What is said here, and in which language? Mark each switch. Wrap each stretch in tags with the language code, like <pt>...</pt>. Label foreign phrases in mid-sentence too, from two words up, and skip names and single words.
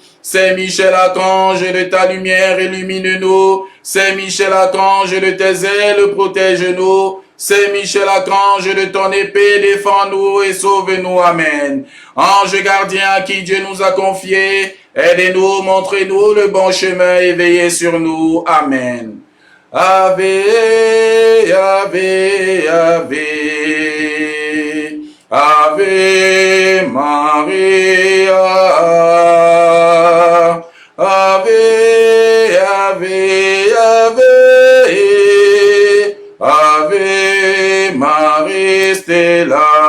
<fr>Saint Michel Archange, de ta lumière illumine-nous. Saint Michel Archange, de tes ailes protège-nous. Saint Michel Archange, de ton épée défends-nous et sauve-nous. Amen. Ange gardien à qui Dieu nous a confié, aidez-nous, montrez-nous le bon chemin et veillez sur nous.</fr> <la>Amen. Ave, Ave, Ave, Ave Maria. Ave, Ave, Ave, Ave Maria Stella.</la>